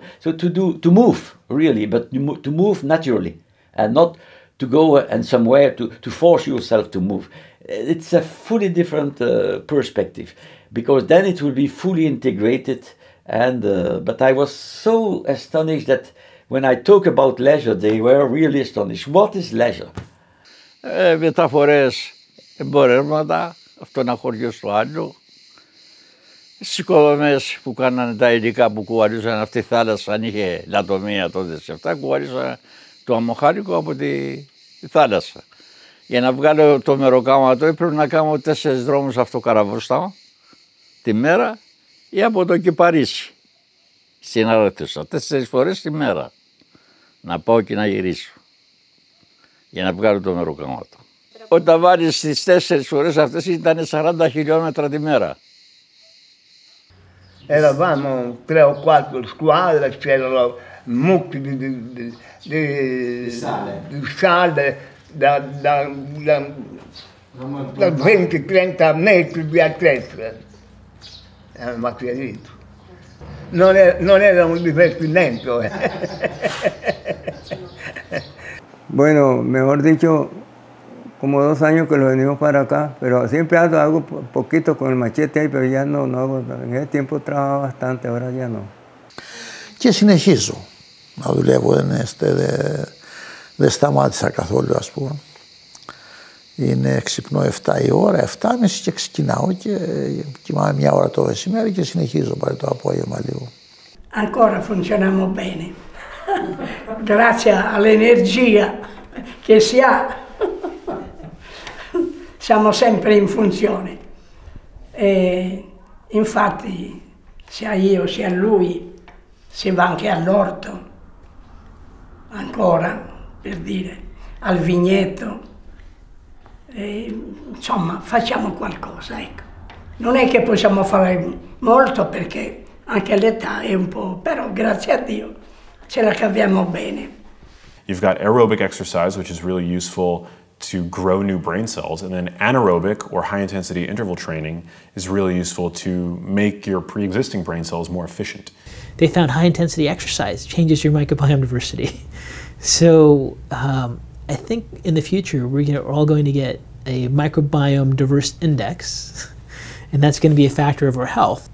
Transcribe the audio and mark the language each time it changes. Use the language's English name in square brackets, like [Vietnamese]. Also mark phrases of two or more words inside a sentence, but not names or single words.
[English] So to move really, but to move naturally, and not to go and somewhere to force yourself to move. It's a fully different perspective, because then it will be fully integrated. And but I was so astonished that when I talk about leisure, they were really astonished. What is leisure? [Greek] Μεταφορές εμπορεύματα, αυτό ένα χωριό στο άλλο. Στις οικοδομές που κάνανε τα υλικά που κουβαλούσαν αυτή η θάλασσα, αν είχε λατομεία τότε σε αυτά, κουβαλούσαν το αμμοχάρικο από τη θάλασσα. Για να βγάλω το μεροκάματο έπρεπε να κάνω 4 δρόμους αυτοκαραβοστάω τη μέρα ή από το και Παρίσι. Στην Αρέτουσα, 4 φορές τη μέρα. Να πάω και να γυρίσω. Για να βγάλω το μεροκάματο. Όταν βάλεις τις 4 φορές αυτές ήταν 40 χιλιόμετρα τη μέρα. [Italian] Eravamo 3 o 4 squadre, c'erano mucchi di sale da 20-30 metri di altezza. Ma capito? Non era un divertimento. [Spanish] Bueno, mejor dicho, como 2 años que lo venimos para acá, pero siempre hago poquito con el machete ahí, pero ya no hago. En ese tiempo trabajaba bastante, ahora ya no. [Greek] Και συνεχίζω να δουλεύω, δεν σταμάτησα καθόλου, ας πούμε. Είναι ξυπνώ 7 η ώρα, 7.30 και ξεκινάω και κοιμάμαι 1 ώρα το μεσημέρι και συνεχίζω πάλι το απόγευμα λίγο. [Italian] Ancora funzioniamo bene, grazie all'energia che si ha. Siamo sempre in funzione e infatti sia io sia lui si va anche all'orto, ancora per dire, al vigneto, insomma facciamo qualcosa, ecco. Non è che possiamo fare molto perché anche l'età è un po', però grazie a Dio ce la caviamo bene. [English] You've got aerobic exercise, which is really useful to grow new brain cells, and then anaerobic or high-intensity interval training is really useful to make your pre-existing brain cells more efficient. They found high-intensity exercise changes your microbiome diversity. So I think in the future we're all going to get a microbiome diverse index, and that's going to be a factor of our health.